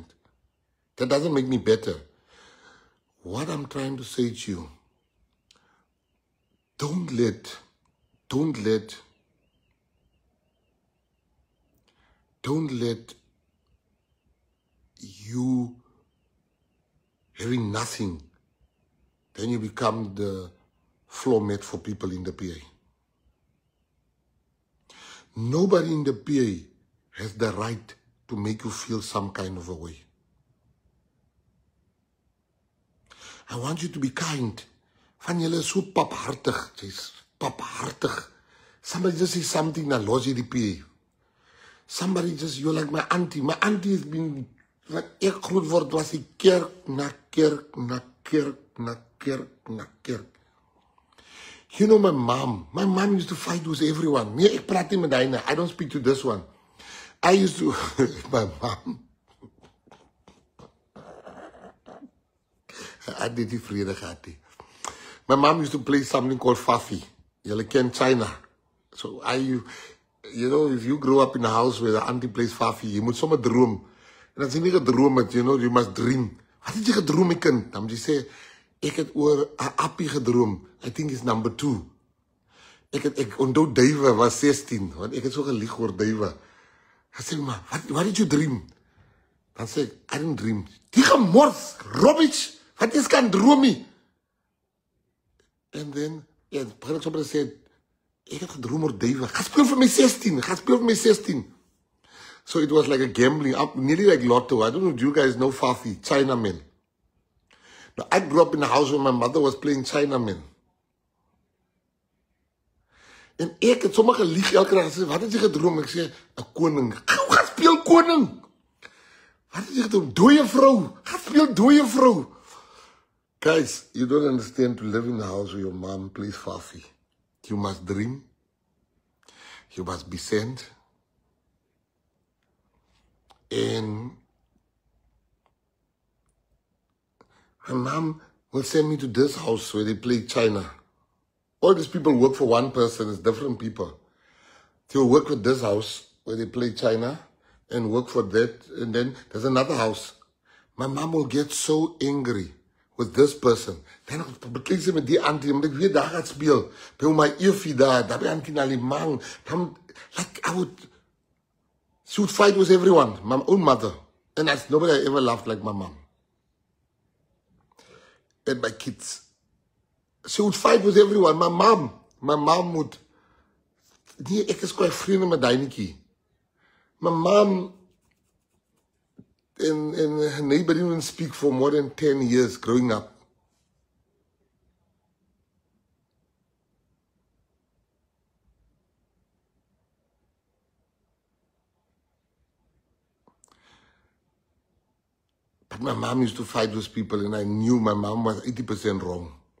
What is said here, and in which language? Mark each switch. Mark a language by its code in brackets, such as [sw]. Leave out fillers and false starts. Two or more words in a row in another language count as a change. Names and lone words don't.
[en] That doesn't make me better. What I'm trying to say to you, don't let you having nothing, then you become the floor mat for people in the PA. Nobody in the PA has the right to make you feel some kind of a way. I want you to be kind. [af] Van julle is so paphartig. Jy's paphartig. [en] Somebody just say something that lodge die PA. Somebody just, you're like my auntie. My auntie has been, [af] wat ek groot word, was die kerk na kerk na kerk na kerk na kerk. [en] You know my mom used to fight with everyone. [af] Nee, ek praat nie met hy nie. [en] I don't speak to this one. I used to, my mom, I did [af] die vrede gehad nie. [en] My mom used to play something called Fafi. [af] Julle ken China. [en] So you know, if you grow up in a house where the auntie plays Fafi, you [af] moet sommer droom. En as jy nie gedroom het, [en] you know, you must dream. [af] Wat het jy gedroom, my kind? Dan moet jy sê, ek het oor 'n appie gedroom. [en] I think it's number 2. [af] Ek onthou Duiwe was 16, want ek het so gelieg oor Duiwe. Hy sê, maar, [en] what did you dream? [af] Dan sê ek, [en] I didn't dream. [af] Die gemors, rubbish, wat is kan droom nie? [en] And then, [af] ja, begin ek sommer sê, ek het gedroom oor Duiwe. Ga speel vir my 16. [en] So it was like a gambling up, nearly like lotto. I don't know if you guys know Fafi, Chinaman. Now, I grew up in a house where my mother was playing Chinaman. [af] En ek het sommer gelieg elke dag. Sê, wat het jy gedroom? Ek sê, 'n koning. Ga speel koning. Wat het jy gedroom? Dooie vrou. Ga speel dooie vrou. [en] Guys, you don't understand to live in a house where your mom plays Fafi. You must dream. You must be sent. And my mom will send me to this house where they play China. All these people work for one person, it's different people. They will work with this house where they play China and work for that. And then there's another house. My mom will get so angry with this person. [af] Dan beklei sy met die auntie, omdat ek weer daar gaat speel. By my Evie daar by auntie Nalimang. Dan, [en] like, she would fight with everyone, my own mother. And that's nobody I ever loved like my mom. And my kids. She would fight with everyone. My mom would, [af] nee, ek is kwai vriende met Dynetjie. [en] My mom and her neighbor didn't speak for more than 10 years growing up. But my mom used to fight with people and I knew my mom was 80% wrong.